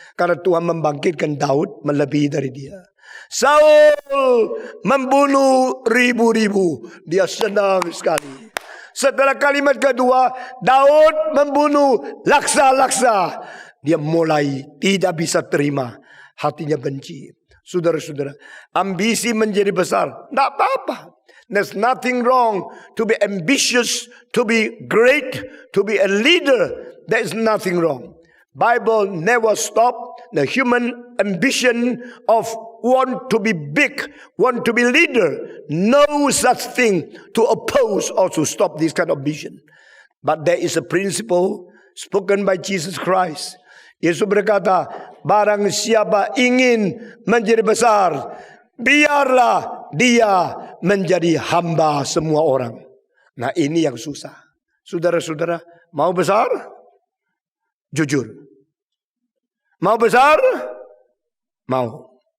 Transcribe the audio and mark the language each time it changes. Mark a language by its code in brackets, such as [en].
[id] Karena Tuhan membangkitkan Daud melebihi dari dia. Saul membunuh ribu-ribu, dia senang sekali. Setelah kalimat kedua, Daud membunuh laksa-laksa, dia mulai tidak bisa terima, hatinya benci. Saudara-saudara, ambisi menjadi besar, tidak apa-apa. [en] There's nothing wrong to be ambitious, to be great, to be a leader. There is nothing wrong. Bible never stop the human ambition of want to be big, want to be leader. No such thing to oppose or to stop this kind of vision. But there is a principle spoken by Jesus Christ. [id] Yesus berkata, barang siapa ingin menjadi besar, biarlah dia menjadi hamba semua orang. Nah, ini yang susah. Saudara-saudara, mau besar? Jujur. Mau besar? Mau.